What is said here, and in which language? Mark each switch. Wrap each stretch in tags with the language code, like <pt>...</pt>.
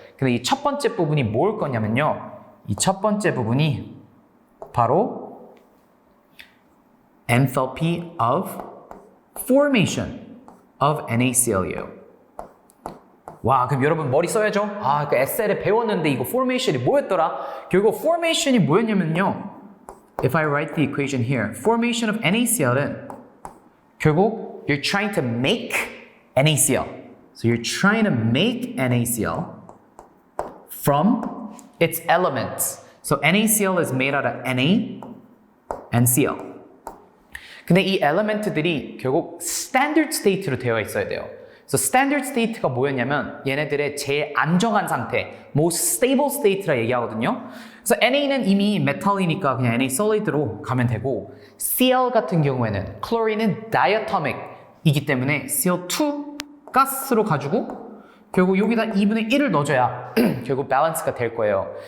<ko>근데 이 첫 번째 부분이 뭘 거냐면요. 이 첫 번째 부분이 바로 enthalpy of formation of NaCl이에요. 와, 그럼 여러분 머리 써야죠? 그 에셀에 배웠는데 이거 formation이 뭐였더라? 결국 formation이 뭐였냐면요.</ko> <en>If I write the equation here, formation of NaCl은 결국 you're trying to make NaCl. So you're trying to make NaCl from its elements. So NaCl is made out of Na and Cl.</en> <ko>근데 이 엘리멘트들이 결국 스탠더드 스테이트로 되어 있어야 돼요. 그래서 스탠더드 스테이트가 뭐였냐면 얘네들의 제일 안정한 상태,</ko> <en>most stable state</en> <ko>라 얘기하거든요. 그래서 Na는 이미 메탈이니까 그냥 Na solid로 가면 되고 Cl 같은 경우에는 클로린은 diatomic이기 때문에 Cl2 가스로 가지고 결국 여기다 2분의 1을 넣어줘야 결국 밸런스가 될 거예요.</ko>